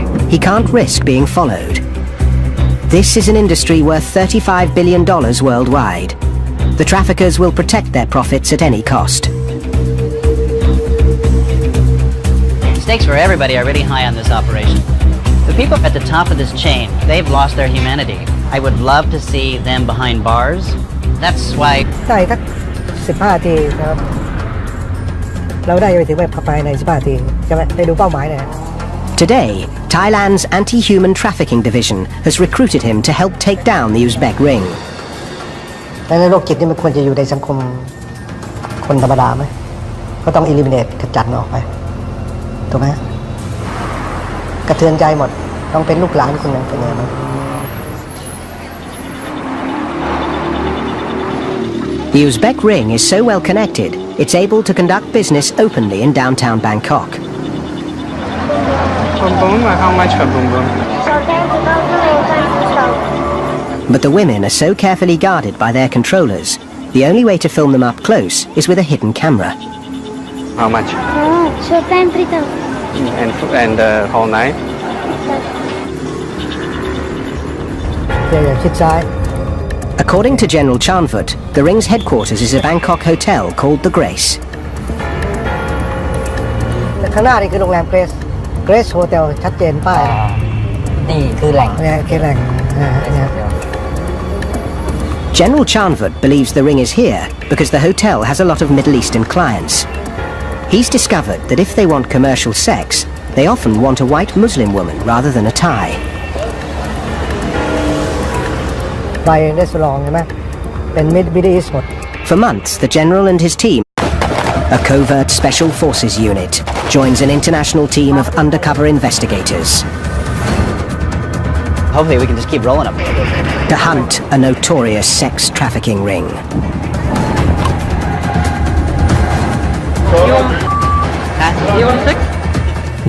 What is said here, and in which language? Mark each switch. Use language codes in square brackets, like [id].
[en] He can't risk being followed. This is an industry worth $35 billion worldwide. The traffickers will protect their profits at any cost. Stakes for everybody are really high on this operation. The people at the top of this chain, they've lost their humanity. I would love to see them behind bars. That's why [th] ได้สัก15 นาทีนะครับเราได้ไปถึงแบบภายใน15 นาทีใช่ไหมได้ดูเป้าหมายเลย [en] Today, Thailand's anti-human trafficking division has recruited him to help take down the Uzbek ring. [th] ในโรคจิตนี่มันควรจะอยู่ในสังคมคนธรรมดาไหมก็ต้อง eliminate ขจัดมันออกไปถูกไหมกระเทือนใจหมดต้องเป็นลูกหลานคนหนึ่งเป็นไงบ้าง [en] The Uzbek ring is so well connected, it's able to conduct business openly in downtown Bangkok. How much for boom boom? But the women are so carefully guarded by their controllers, the only way to film them up close is with a hidden camera. How much? Short time 3,000. And the whole night? [th] อย่าชิดซ้าย [en] According to General Chanfut, the ring's headquarters is a Bangkok hotel called the Grace. [th] ข้างหน้านี่คือโรงแรม Grace Hotel ชัดเจนป้าย นี่คือแหล่ง เนี่ยคือแหล่งเนี่ย [en] General Chanfut believes the ring is here because the hotel has a lot of Middle Eastern clients. He's discovered that if they want commercial sex, they often want a white Muslim woman rather than a Thai. [th] ไปได้สลองใช่ไหมเป็น Middle East หมด [en] For months, the general and his team, a covert special forces unit, joins an international team of undercover investigators hopefully we can just keep rolling them. to hunt a notorious sex trafficking ring. You want 6?